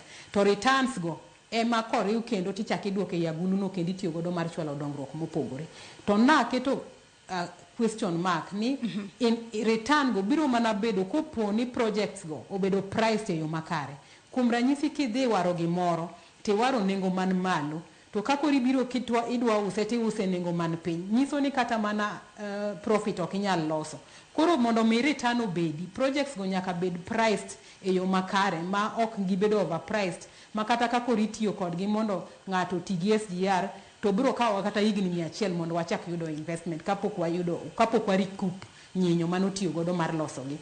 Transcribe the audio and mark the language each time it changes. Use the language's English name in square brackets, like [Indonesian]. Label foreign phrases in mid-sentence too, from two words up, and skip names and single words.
[Luo (Kenya and Tanzania)] To returns go ema koriw kendo tichaki duoke yagulu no kendo tiyo godo mar chwalo dongruok mopogore. To na keto [English] question mark [Luo (Kenya and Tanzania)] ni [English] in return [Luo (Kenya and Tanzania)] go biro mana bedo kopo ni projects go obedo price e yo makare. Kuom ranyisi kidhi waro gimoro ti waro nengo man malo to kakori biro kitwa idwa use ti use nengo man piny nyiso ni kata mana profit ok inyal loso. Koro mondo mi return obedi projects go nyaka bed priced e yo makare ma ok gibedo overpriced makata kakori tiyo kod gi mondo ng'ato tigi SGR to biro kawo kata higni 100 mondo wachak yudo investment kapok wa recoup nyinyo mano tiyo godo mar loso gi.